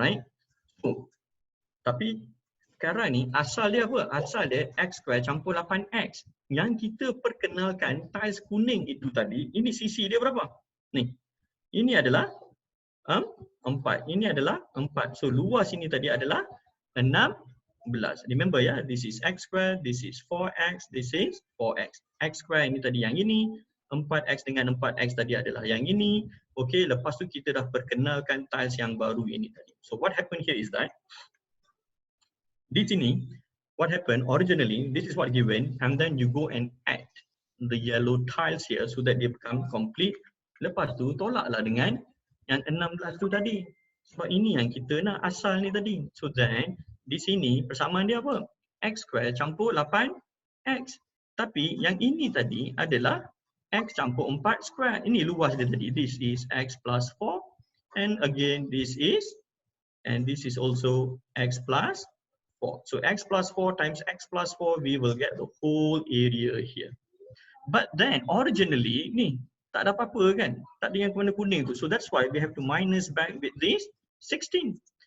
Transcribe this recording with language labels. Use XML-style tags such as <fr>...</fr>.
<ms>Alright, so tapi sekarang ni asal dia apa? Asal dia X square campur 8X. Yang kita perkenalkan tiles kuning itu tadi, ini sisi dia berapa? Ni, ini adalah 4, ini adalah 4. So luas ini tadi adalah 16.</ms> <en>Remember ya, this is X square, this is 4X, this is 4X.</en> <ms>X square ini tadi yang ini, 4X dengan 4X tadi adalah yang ini. Okay, lepas tu kita dah perkenalkan tiles yang baru ini tadi.</ms> <en>So what happened here is that,</en> <ms>di sini,</ms> <en>what happened originally, this is what given, and then you go and add the yellow tiles here so that they become complete.</en> <ms>Lepas tu tolaklah dengan yang 16 tu tadi. Sebab ini yang kita nak asal ni tadi. So then, di sini persamaan dia apa? X square campur 8X. Tapi yang ini tadi adalah X campur 4 square. Ini luas dia tadi.</ms> <en>This is X plus 4. And again, this is also X plus 4. So X plus 4 times X plus 4, we will get the whole area here. But then, originally, ni,</en> <ms>tak ada apa-apa kan? Tak ada yang warna kuning tu.</ms> <en>So that's why we have to minus back with this 16.</en>